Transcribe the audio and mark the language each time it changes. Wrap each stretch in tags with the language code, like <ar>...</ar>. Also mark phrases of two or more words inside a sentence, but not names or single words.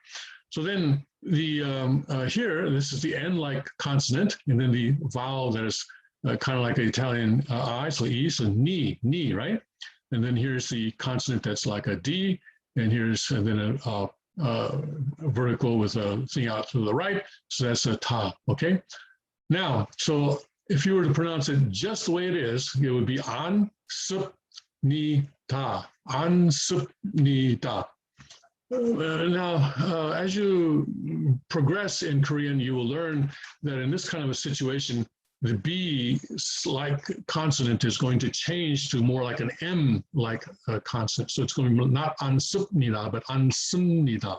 <en>So then the here, this is the N-like consonant, and then the vowel that is kind of like an Italian I, so E, so ni, right? And then here's the consonant that's like a D, and then a vertical with a thing out to the right, so that's a ta, okay? Now, so if you were to pronounce it just the way it is, it would be an, sup, ni, ta, an, sup, ni, ta. Now, as you progress in Korean, you will learn that in this kind of a situation, the B-like consonant is going to change to more like an M-like consonant. So it's going to be not ansupnida, but ansumnida.</en>